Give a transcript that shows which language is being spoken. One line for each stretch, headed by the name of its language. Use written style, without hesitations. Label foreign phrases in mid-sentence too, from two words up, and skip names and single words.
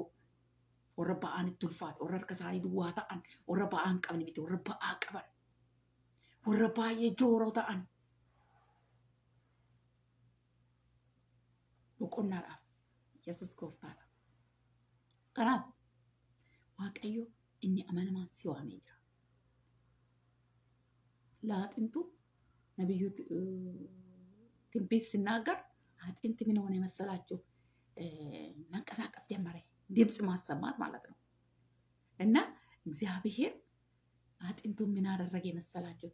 Oromo: Warra ba'aan itti ulfaate, warra harka isaanii duwwaa ta'an, warra ba'aan qabne miti, warra ba'aa qaban, warra baay'ee jooroo ta'an. Boqonnaadhaaf Yesuus gooftaadha. Kanaaf Waaqayyo inni amanamaan si waamee jira.
Amharic: ለአጥንቱ ነብዩ ትንቢት ሲናገር አጥንት ምን ሆነ መሰላችሁ? መንቀሳቀስ ጀመረ። ድምፅ ማሰማት ማለት ነው። እና እግዚአብሔር አጥንቱ ምን አደረገ መሰላችሁ?